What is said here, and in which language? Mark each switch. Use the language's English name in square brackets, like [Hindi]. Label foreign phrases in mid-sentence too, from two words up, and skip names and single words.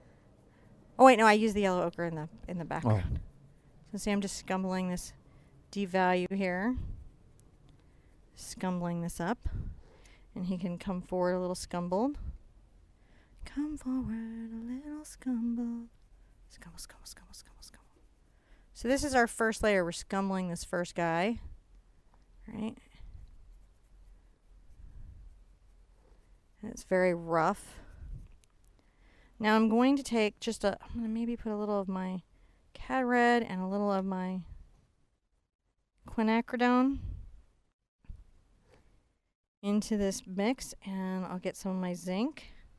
[English] Oh wait, no, I use the yellow ochre in the background. So see, I'm just scumbling this devalue here. Scumbling this up. And he can come forward a little scumbled. Come forward a little scumbled. Scumble, scumble, scumble, scumble, scumble. So this is our first layer. We're scumbling this first guy. Right? And it's very rough. Now I'm going to take I'm going to maybe put a little of my Cad Red and a little of my quinacridone into this mix, and I'll get some of my zinc.